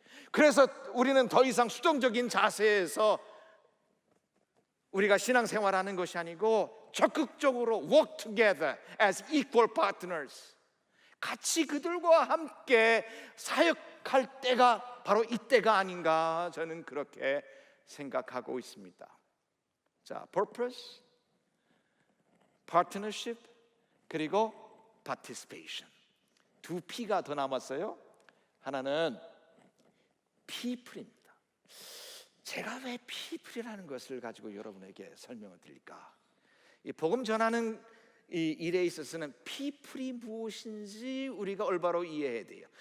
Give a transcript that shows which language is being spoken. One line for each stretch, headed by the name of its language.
Korean: 그래서 우리는 더 이상 수동적인 자세에서 우리가 신앙생활하는 것이 아니고 적극적으로
English: work together as equal partners.
Korean: 같이 그들과 함께 사역할 때가 바로 이때가 아닌가, 저는 그렇게 생각하고 있습니다. 자, purpose, partnership, 그리고 participation. 두 P가 더 남았어요. 하나는 people입니다. 제가 왜 people이라는 것을 가지고 여러분에게 설명을 드릴까? 이 복음 전하는 이 일에 있어서는 people이 무엇인지 우리가 올바로 이해해야 돼요.